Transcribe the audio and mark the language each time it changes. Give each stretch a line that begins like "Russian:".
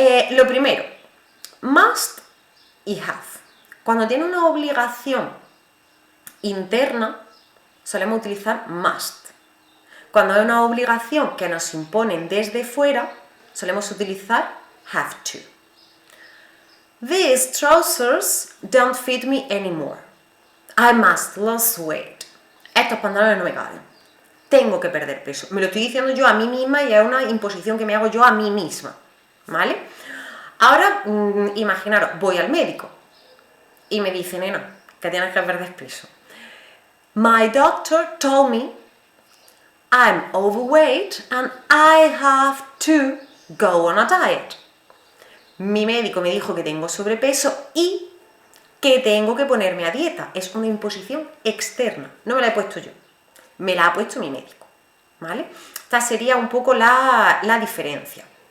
Spanish: Lo primero, must y have. Cuando tiene una obligación interna, solemos utilizar must. Cuando hay una obligación que nos imponen desde fuera, solemos utilizar have to.
English: These trousers don't fit me anymore. I must lose weight.
Spanish: Estos pantalones no me caben. Tengo que perder peso. Me lo estoy diciendo yo a mí misma y es una imposición que me hago yo a mí misma. ¿Vale? Ahora, imaginaros, voy al médico y me dice, nena, que tienes que perder peso.
English: My doctor told me I'm overweight and I have to go on a diet.
Spanish: Mi médico me dijo que tengo sobrepeso y que tengo que ponerme a dieta. Es una imposición externa. No me la he puesto yo. Me la ha puesto mi médico. ¿Vale? Esta sería un poco la diferencia.